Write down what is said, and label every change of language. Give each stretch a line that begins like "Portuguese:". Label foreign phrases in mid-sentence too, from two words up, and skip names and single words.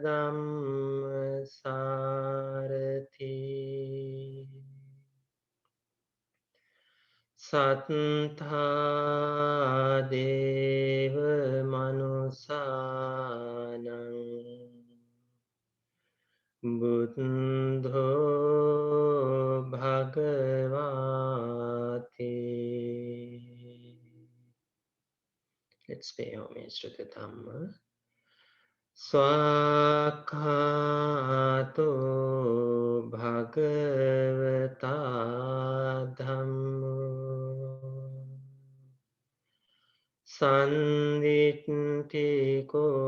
Pali: dhammasarathi sattha deva manussānaṃ buddho bhagavate.
English: Let's pay homage to the Dhamma.
Pali: Swakhato bhagavata dhammo sanditthiko